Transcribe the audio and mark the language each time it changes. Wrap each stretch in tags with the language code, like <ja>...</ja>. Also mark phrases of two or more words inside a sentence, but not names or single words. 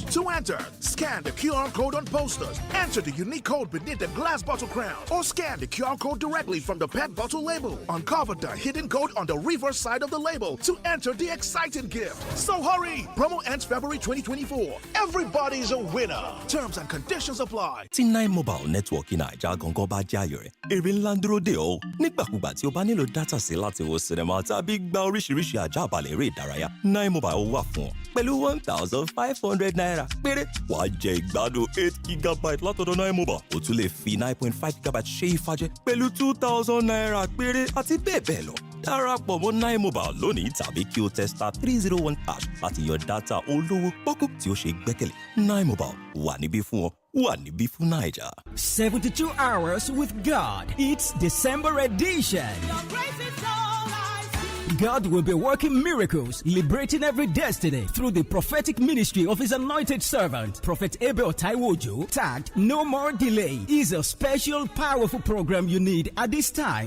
<en>To enter, scan the QR code on posters. Enter the unique code beneath the glass bottle crown or scan the QR code directly from the PET bottle label. Uncover the hidden code on the reverse side of the label to enter the exciting gift. So hurry! Promo ends February 2024. Everybody's a winner. Terms and conditions apply.</en> <yo>tí 9 mobile network Naija gangan bá jẹ́ ayọ̀ rẹ̀ èrè ńlá ń dúró dè ọ́ nígbàkúgbà tí o bá nílò dátà sí láti wo sinimá tàbí gba oríṣiríṣi àjàbalẹ̀ eré ìdárayá 9 mobile wà fún ọ pẹ̀lú 1,500 naira péré wàá jẹ ìgbádùn 8 gigabyte látọ̀dọ̀ 9 mobile o tún lè fi 9.5 gigabyte ṣe ìfàjẹ pẹ̀lú 2,000 naira péré àti bẹ́ẹ̀ bẹ́ẹ̀ lọ darapọ̀ mọ́ 9 mobile lónìí tàbí kí o tẹ *301# láti yan dátà olówó pọ́kú tí ó ṣe gbẹ́kẹ̀lé 9 mobile wà níbí fún ọ wà níbí fún Naija.</yo> <en>72 hours with God. It's December edition. God will be working miracles, liberating every destiny through the prophetic ministry of His anointed servant, Prophet Abel Taiwojo, tagged No More Delay, is a special, powerful program you need at this time.</en>